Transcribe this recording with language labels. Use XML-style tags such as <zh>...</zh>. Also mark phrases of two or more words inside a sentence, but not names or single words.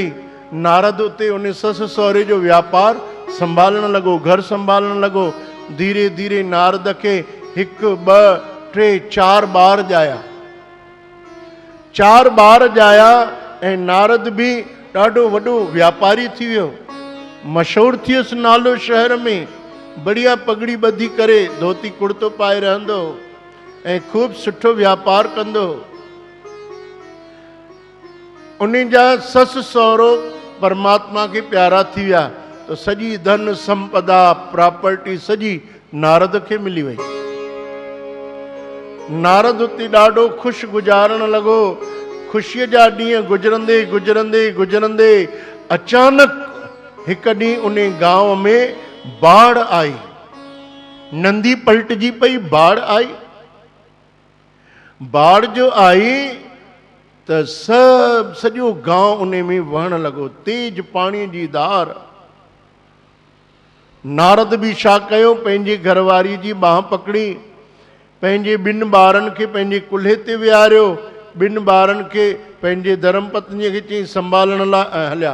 <sd>नारद उते उन ससु सहुरे जो वापारु संभालणु लॻो, घर संभालणु लॻो। धीरे धीरे नारद खे 1 2 3 4 ॿार ॼाया। 4 ॿार ॼाया ऐं नारद बि ॾाढो वॾो व्यापारी थी वियो, मशहूरु थी वियुसि नालो शहर में। बढ़िया पगड़ी ॿधी करे धोती कुर्तो पाए रहंदो ऐं ख़ूब सुठो व्यापार कंदो। उन जा ससु सहुरो परमात्मा खे प्यारा थी विया, तो सॼी धन संपदा प्रॉपर्टी सॼी नारद खे मिली वई। नारद उते ॾाढो ख़ुशि गुज़ारण लॻो। ख़ुशीअ जा ॾींहं गुज़रंदे गुज़रंदे गुज़रंदे अचानक हिकु ॾींहुं उन गांव में बाढ़ आई। नंदी पलटजी पई, बाढ़ आई। बाढ़ जो आई त सॼो गांव उन में वहण लॻो, तेज पाणी जी धार। नारद बि छा कयो, पंहिंजे घरवारी जी बांह पकड़ी, पंहिंजे ॿिनि ॿारनि खे पंहिंजे कुल्हे ते विहारियो, ॿिनि ॿारनि खे पंहिंजे धर्म पत्नीअ खे चई संभालण लाइ हलिया।</sd>